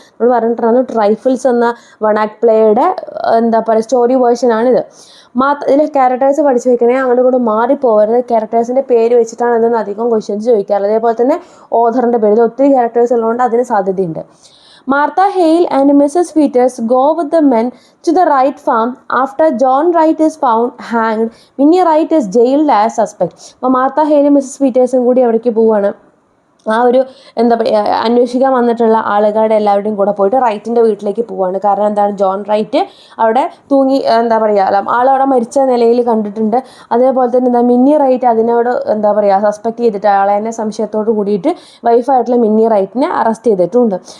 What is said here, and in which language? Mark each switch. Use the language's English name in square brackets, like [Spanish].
[Malayalam] നമ്മൾ പറഞ്ഞിട്ടാണ് ട്രൈഫിൾസ് എന്ന വൺ ആക്ട് പ്ലേയുടെ എന്താ പറയുക സ്റ്റോറി വേർഷനാണിത്. ഇതിലെ ക്യാരക്ടേഴ്സ് പഠിച്ചു വെക്കണേ, അങ്ങോട്ട് കൂടെ മാറിപ്പോകരുത്. ക്യാരക്ടേഴ്സിൻ്റെ പേര് വെച്ചിട്ടാണ് ഇതെന്ന് അധികം ക്വസ്റ്റ്യൻസ് ചോദിക്കാറ്. അതേപോലെ തന്നെ ഓഥറിൻ്റെ പേര്, ഒത്തിരി ക്യാരക്ടേഴ്സ് ഉള്ളതുകൊണ്ട് അതിന് സാധ്യതയുണ്ട്. [English] Martha Hale and Mrs. Peters go with the men to the Wright farm after John Wright is found hanged. Minnie Wright is jailed as suspect. [Malayalam] അപ്പോൾ മാർത്ത ഹെയിലും മിസ്സസ് പീറ്റേഴ്സും കൂടി അവിടേക്ക് പോവുകയാണ്. ആ ഒരു എന്താ പറയുക അന്വേഷിക്കാൻ വന്നിട്ടുള്ള ആളുകളുടെ എല്ലാവരുടെയും കൂടെ പോയിട്ട് റൈറ്റിൻ്റെ വീട്ടിലേക്ക് പോവുകയാണ്. കാരണം എന്താണ്, ജോൺ റൈറ്റ് അവിടെ തൂങ്ങി എന്താ പറയുക ആളവിടെ മരിച്ച നിലയിൽ കണ്ടിട്ടുണ്ട്. അതേപോലെ തന്നെ എന്താ മിന്നി റൈറ്റ് അതിനോട് എന്താ പറയുക സസ്പെക്ട് ചെയ്തിട്ട് ആളെ തന്നെ സംശയത്തോട് കൂടിയിട്ട് വൈഫായിട്ടുള്ള മിന്നി റൈറ്റിനെ അറസ്റ്റ് ചെയ്തിട്ടുണ്ട്.